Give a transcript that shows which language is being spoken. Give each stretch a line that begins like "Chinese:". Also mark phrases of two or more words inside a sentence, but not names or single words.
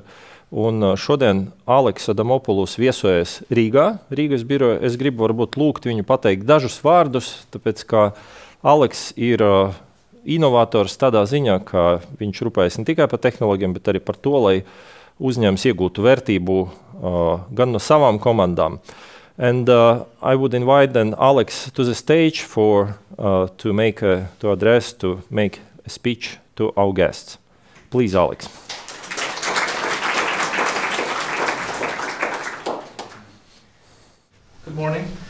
Latvian: Un šodien Aleks Adamopoulos viesojas Rīgā, Rīgas biroja. Es gribu varbūt lūgt viņu pateikt dažus vārdus, tāpēc, ka Aleks ir inovators tādā ziņā, ka viņš rūpējas ne tikai par tehnoloģiem, bet arī par to, lai uzņēmums iegūtu vērtību gan no savām komandām.
English: And I would invite then Alex to the stage for to make a speech to our guests. Please, Alex. Good morning.